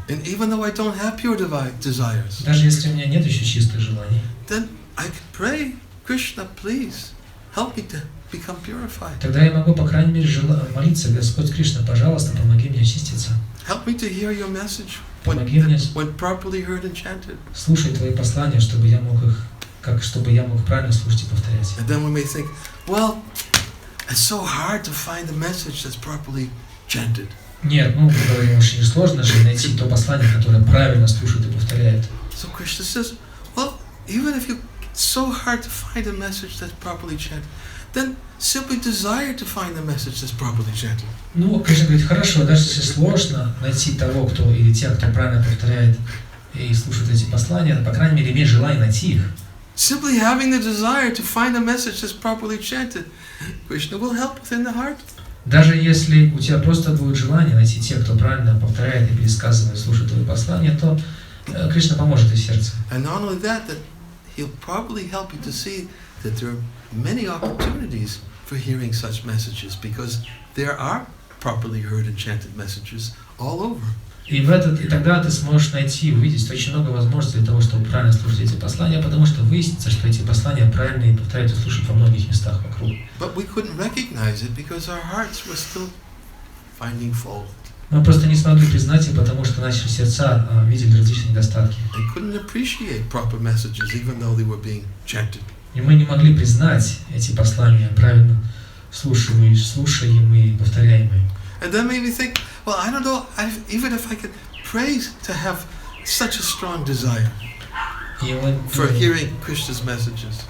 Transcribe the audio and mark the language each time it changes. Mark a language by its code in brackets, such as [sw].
[en] And even though I don't have pure desires, [ru] Даже если у меня нет еще чистых желаний, [en] then I can pray, Krishna, please help me to become purified. [ru] тогда я могу, по крайней мере, молиться: Господь Кришна, пожалуйста, помоги мне очиститься. [en] Help me to hear your message. [ru] Помоги мне [en] when properly heard and chanted. [ru] слушать Твои послания, чтобы я мог правильно слушать и повторять. [en] And then we may think, well, it's so hard to find a message that's properly chanted. [ru] Нет, мы говорим, очень сложно же найти то послание, которое правильно слушает и повторяет. [en] So Krishna says, well, even if it's so hard to find a message that's properly chanted, then simply desire to find the message that's properly chanted. [ru] Ну, Кришна говорит, хорошо, даже если сложно найти того, кто или тех, кто правильно повторяет и слушает эти послания, по крайней мере, имей желание найти их. [en] Simply having the desire to find a message that's properly chanted, Krishna will help within the heart. [ru] Даже если у тебя просто будет желание найти тех, кто правильно повторяет и пересказывает, слушает твои послания, то Кришна поможет и в сердце. [en] And not only that He'll probably help you to see that there are many opportunities for hearing such messages, because there are properly heard and chanted messages all over. [ru] И тогда ты сможешь найти, увидеть очень много возможностей для того, чтобы правильно слушать эти послания, потому что выяснится, что эти послания правильные и повторяют и слушают во многих местах вокруг. [en] But we couldn't recognize it because our hearts were still finding fault. [ru] Мы просто не смогли признать их, потому что наши сердца видели различные недостатки. [en] They couldn't appreciate proper messages, even though they were being chanted. [ru] И мы не могли признать эти послания правильно слушаемые и повторяемые. [en] And then maybe think, well, I don't know, even if I could pray to have such a strong desire for hearing Krishna's messages.